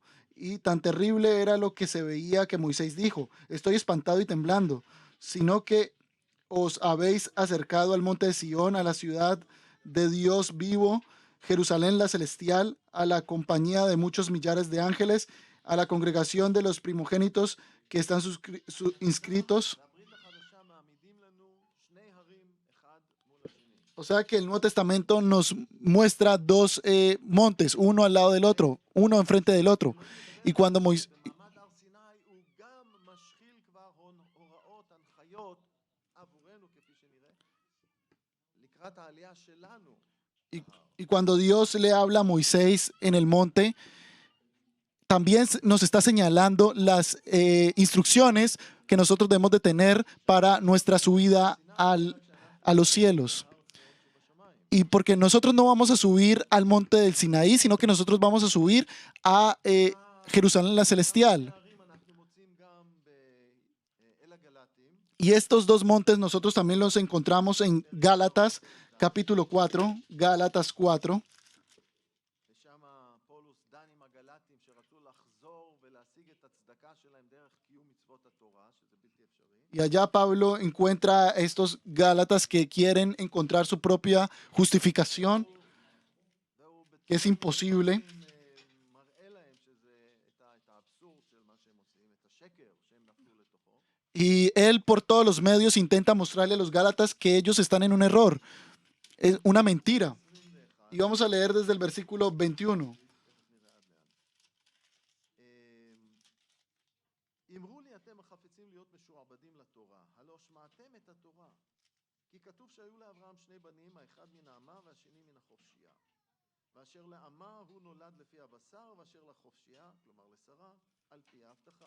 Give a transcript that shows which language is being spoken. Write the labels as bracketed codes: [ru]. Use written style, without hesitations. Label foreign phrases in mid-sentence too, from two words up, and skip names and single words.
[es] Y tan terrible era lo que se veía que Moisés dijo: estoy espantado y temblando, sino que os habéis acercado al monte de Sión, a la ciudad de Dios vivo, Jerusalén la celestial, a la compañía de muchos millares de ángeles, a la congregación de los primogénitos que están inscritos. [he] והברית החדשה מעמידים לנו שני הרים אחד מול השני. [es] O sea que el Nuevo Testamento nos muestra dos montes, uno al lado del otro, uno enfrente del otro. Y cuando Moisés, [he] מעמד הר סיני הוא גם משחיל כבר הוראות, הנחיות עבורנו, כפי שנראה, לקראת העלייה שלנו. [es] y cuando Dios le habla a Moisés en el monte, también nos está señalando las instrucciones que nosotros debemos de tener para nuestra subida a los cielos. Y porque nosotros no vamos a subir al monte del Sinaí, sino que nosotros vamos a subir a Jerusalén la celestial. [he] ההרים אנחנו מוצאים גם באל הגלטים, [es] Y estos dos montes nosotros también los encontramos en Gálatas capítulo 4, Gálatas 4. [he] ושם פולוס דן עם הגלטים שרצו לחזור ולהשיג את הצדקה שלהם דרך קיום מצוות התורה, שזה בלתי אפשרי. [es] Y allá Pablo encuentra a estos Gálatas que quieren encontrar su propia justificación, [he] והוא [es] que es imposible. [he] מראה להם שזה את האבסורד של מה שהם עושים, את השקר שהם נפלו לתוכו. [es] Y él por todos los medios intenta mostrarle a los Gálatas que ellos están en un error, es una mentira. Y vamos a leer desde el versículo 21. [he] אמרו לי אתם החפצים להיות משועבדים לתורה, הלא שמעתם את התורה. כי כתוב שהיו לאברהם שני בנים, האחד מן האמה והשני מן החופשייה. ואשר לאמה הוא נולד לפי הבשר, ואשר לחופשייה, כלומר לשרה, על פי ההבטחה.